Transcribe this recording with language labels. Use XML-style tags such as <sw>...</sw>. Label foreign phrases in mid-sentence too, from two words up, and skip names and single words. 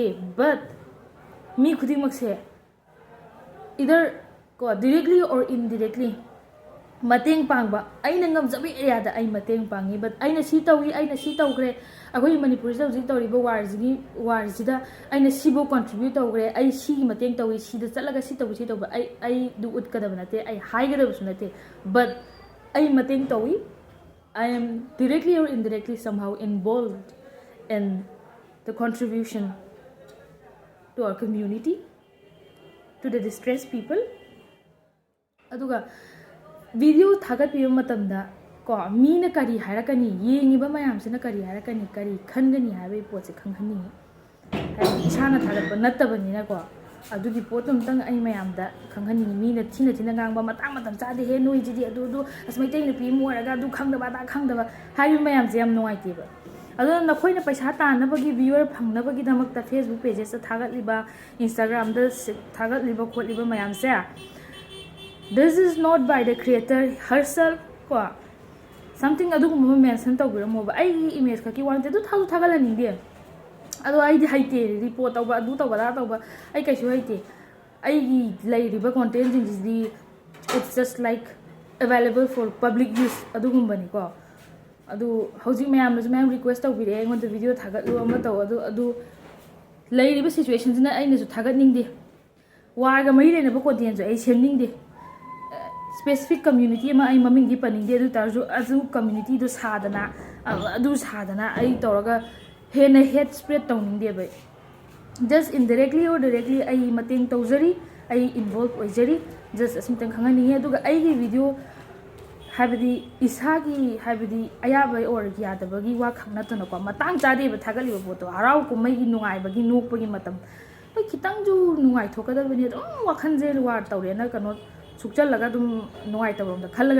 <mni>ꯕꯠ ꯃꯤ ꯈꯨꯗꯤꯡꯃꯛꯁꯦ ꯏꯗꯔ ꯀꯣ</mni> <en>directly or indirectly</en> <mni>ꯃꯇꯦꯡ ꯄꯥꯡꯕ, ꯑꯩꯅ ꯉꯝꯖꯕ ꯑꯦꯔꯤꯌꯥꯗ ꯑꯩ ꯃꯇꯦꯡ ꯄꯥꯡꯉꯤ. ꯕꯠ ꯑꯩꯅ ꯁꯤ ꯇꯧꯏ, ꯑꯩꯅ ꯁꯤ ꯇꯧꯈ꯭ꯔꯦ, ꯑꯩꯈꯣꯏ ꯃꯅꯤꯄꯨꯔꯁꯤꯗ ꯍꯧꯖꯤꯛ ꯇꯧꯔꯤꯕ ꯋꯥꯔꯁꯤꯗ ꯑꯩꯅ ꯁꯤꯕꯨ ꯀꯟꯇ꯭ꯔꯤꯕ꯭ꯌꯨꯠ ꯇꯧꯈ꯭ರೆ, ꯑꯩ ꯁꯤꯒꯤ ꯃꯇꯦꯡ ꯇꯧꯏ, ꯁꯤꯗ ꯆꯠꯂꯒ ꯁꯤ ꯇꯧꯕ ꯑꯩꯗꯨ ꯎꯠꯀꯗꯕ ꯅꯠꯇꯦ, ꯑꯩ ꯍꯥꯏꯒꯗꯕꯁꯨ ꯅꯠꯇꯦ. ꯕꯠ ꯑꯩ ꯃꯇꯦꯡ ꯇꯧꯏ.</mni> <en>I am directly or indirectly somehow involved in the contribution to our community, to the distressed people.</en> <mni>ꯑꯗꯨꯒ ꯚꯤꯗꯤꯑꯣ ꯊꯥꯒꯠꯄꯤꯕ ꯃꯇꯝꯗ ꯀꯣ ꯃꯤꯅ ꯀꯔꯤ ꯍꯥꯏꯔꯛꯀꯅꯤ, ꯌꯦꯡꯉꯤꯕ ꯃꯌꯥꯝꯁꯤꯅ ꯀꯔꯤ ꯍꯥꯏꯔꯛꯀꯅꯤ, ꯀꯔꯤ ꯈꯟꯒꯅꯤ ꯍꯥꯏꯕꯒꯤ ꯄꯣꯠꯁꯦ ꯈꯪꯍꯟꯅꯤꯡꯉꯤ. ꯍꯥꯏꯗꯤ ꯏꯁꯥꯅ ꯊꯥꯒꯠꯄ ꯅꯠꯇꯕꯅꯤꯅꯀꯣ, ꯑꯗꯨꯒꯤ ꯄꯣꯠꯇꯨ ꯑꯃꯇꯪ ꯑꯩ ꯃꯌꯥꯝꯗ ꯈꯪꯍꯟꯅꯤꯡꯉꯤ. ꯃꯤꯅ ꯊꯤꯅ ꯉꯥꯡꯕ, ꯃꯇꯝ ꯆꯥꯗꯦ ꯍꯦ ꯅꯣꯏꯁꯤꯗꯤ, ꯑꯗꯨ ꯑꯁ ꯃꯩꯇꯩ ꯅꯨꯄꯤ ꯑꯃ ꯑꯣꯏꯔꯒ ꯑꯗꯨ ꯈꯪꯗꯕ ꯑꯗꯥ ꯈꯪꯗꯕ ꯍꯥꯏꯔꯤꯕ ꯃꯌꯥꯝꯁꯦ ꯌꯥꯝ ꯅꯨꯡꯉꯥꯏꯇꯦꯕ. ꯑꯗꯨꯅ ꯅꯈꯣꯏꯅ ꯄꯩꯁా ꯇꯥꯟꯅꯕꯒꯤ, ꯚ꯭ꯌꯨꯋꯔ ꯐꯪꯅꯕꯒꯤꯗꯃꯛꯇ ꯐꯦꯁꯕꯨꯛ ꯄꯦꯖꯦꯁꯇ ꯊꯥꯒꯠꯂꯤꯕ, ꯏꯟꯁꯇꯥꯒ꯭ꯔꯥꯝꯗ ꯊꯥꯒꯠꯂꯤꯕ ꯈꯣꯠꯂꯤꯕ ꯃꯌꯥꯝꯁꯦ,</mni> <en>this is not by the creator herself</en> <mni>ꯀꯣ, something ꯑꯗꯨꯒꯨꯝꯕ ꯑꯃ ꯃꯦꯟꯁꯟ ꯇꯧꯕꯤꯔꯝꯃꯣꯕ. ꯑꯩꯒꯤ ꯏꯃꯦꯖ ꯈꯛꯀꯤ ꯋꯥ ꯅꯠꯇꯦ, ꯑꯗꯨ ꯊꯥꯒꯠꯍꯟꯅꯤꯡꯗꯦ. ꯑꯗꯣ ꯑꯩꯗꯤ ꯍꯩꯇꯦ ꯔꯤꯄꯣꯔꯠ ꯇꯧꯕ, ꯑꯗꯨ ꯇꯧꯕ ꯑꯗꯥ ꯇꯧꯕ, ꯑꯩ ꯀꯩꯁꯨ ꯍꯩꯇꯦ. ꯑꯩꯒꯤ ꯂꯩꯔꯤꯕ ꯀꯣꯟꯇꯦꯟꯁꯤꯡꯁꯤꯗꯤ</mni> <en>it's just like available for public use</en> <mni>ꯑꯗꯨꯒꯨꯝꯕꯅꯤꯀꯣ. ꯑꯗꯨ ꯍꯧꯖꯤꯛ ꯃꯌꯥꯝꯅꯁꯨ ꯃꯌꯥꯝ ꯔꯤꯀ꯭ꯋꯦꯁ ꯇꯧꯕꯤꯔꯛꯑꯦ ꯑꯩꯉꯣꯟꯗ ꯚꯤꯗꯤꯑꯣ ꯊꯥꯒꯠꯂꯨ ꯑꯃ ꯇꯧ. ꯑꯗꯨ ꯂꯩꯔꯤꯕ ꯁꯤꯆꯨꯋꯦꯁꯟꯁꯤꯅ ꯑꯩꯅꯁꯨ ꯊꯥꯒꯠꯅꯤꯡꯗꯦ. ꯋꯥꯔꯒ ꯃꯔꯤ ꯂꯩꯅꯕ ꯀꯣꯟꯇꯦꯟꯁꯨ ꯑꯩ ꯁꯦꯝꯅꯤꯡꯗꯦ.</mni> <en>specific community</en> <mni>ꯑꯃ ꯑꯩ ꯃꯃꯤꯡꯗꯤ ꯄꯟꯅꯤꯡꯗꯦ, ꯑꯗꯨ ꯇꯥꯔꯁꯨ ꯑꯗꯨ ꯀꯝꯃ꯭ꯌꯨꯅꯤꯇꯤꯗꯨ ꯁꯥꯗꯅ ꯑꯩ ꯇꯧꯔꯒ ꯍꯦꯟꯅ</mni> <en>hate spread</en> <mni>ꯇꯧꯅꯤꯡꯗꯦꯕ.</mni> <en>just indirectly or directly</en> <mni>ai mateng tawjari ai involve oijari just asimtang khangani aduga aigi video habidi isagi habidi ayaba or yadabagi wa khangnatana ko matang chade ba thagali ba photo harau kumai gi nungai bagi nokpagi matam ai kitang ju nungai thokadabani adum wakhan je war tawre na kano sukchal laga dum nungai tawrom da khallaga</mni>